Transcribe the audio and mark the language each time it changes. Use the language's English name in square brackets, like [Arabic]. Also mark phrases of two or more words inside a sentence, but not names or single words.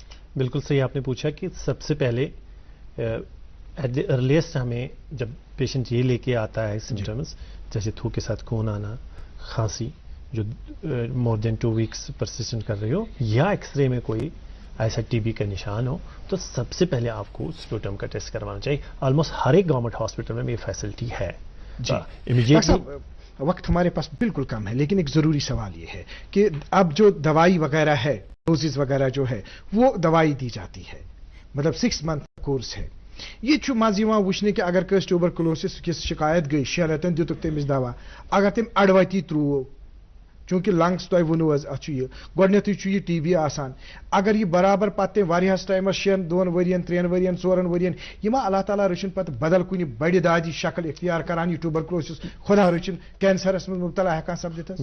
[Hindi] बिल्कुल सही आपने पूछा कि सबसे पहले [English] at the earliest [Hindi] हमें जब पेशेंट ये लेके आता है सिम्टम्स, जैसे थूक के साथ खून आना, खांसी जो [English] more than 2 weeks persistent [Hindi] कर रही हो, या एक्सरे में कोई ऐसा टीबी का निशान हो, तो सबसे पहले आपको स्प्यूटम का टेस्ट करवाना चाहिए। ऑलमोस्ट हर एक [English] government hospital [Hindi] में ये फैसिलिटी है जी। इमीडिएटली वक्त हमारे पास बिल्कुल कम है, लेकिन एक जरूरी सवाल ये है कि अब जो दवाई वगैरह है, डोजेस वगैरह जो है, वो दवाई दी जाती है, मतलब [English] 6 month course [Hindi] है। [Kashmiri] ये छु माजीवा वुचने कि अगर कस ट्यूबरकुलोसिस की शिकायत गई शहरतन दितुक तमिस दवा, अगर तम अड़वती त्रुव چونکہ لنگس تہ ونو یہ گۄڈنیتھٕے چھُ یہ ٹی بی آسان اگر یہ برابر پتہ واریاہس ٹائمس 6 2 ؤرین 3 ؤرین 4 ؤرین یہ ما اللہ تعالیٰ رچھن پتہ بدل کُنہِ بڑِ دادی شکل اختیار کران یہ ٹوبرکلوسس خدا رچھن کینسرس من مبتلا ہیکان سپدِتھ